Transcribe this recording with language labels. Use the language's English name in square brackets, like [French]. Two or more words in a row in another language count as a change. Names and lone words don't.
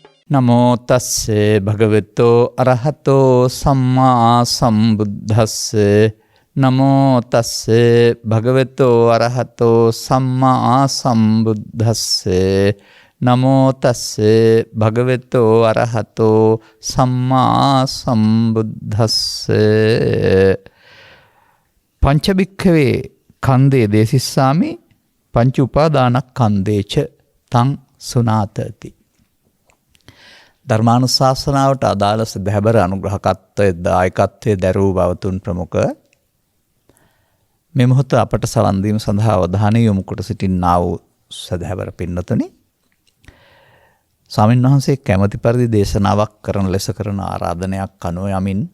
[Pali] නමෝ තස්සේ භගවතෝ අරහතෝ සම්මා සම්බුද්දස්සේ නමෝ තස්සේ භගවතෝ අරහතෝ සම්මා සම්බුද්දස්සේ නමෝ තස්සේ භගවතෝ අරහතෝ සම්මා සම්බුද්දස්සේ පංචභික්ඛවේ කන්දේ දේසිස්සාමි පංච උපාදානස්කන්ධේච තං සුනාතති. [Sinhala] ධර්මානුශාසනාවට අදාළ සදහැබර අනුග්‍රහකත්වයේ දායකත්වයේ දරූ බවතුන් ප්‍රමුඛ මේ මොහොත අපට සවන් දීම සඳහා අවධානය යොමු කොට සිටින්නා වූ සදහැබර පින්නතුනි, ස්වාමීන් වහන්සේ කැමැති පරිදි දේශනාවක් කරන ලෙස කරන ආරාධනයක් අනුව යමින්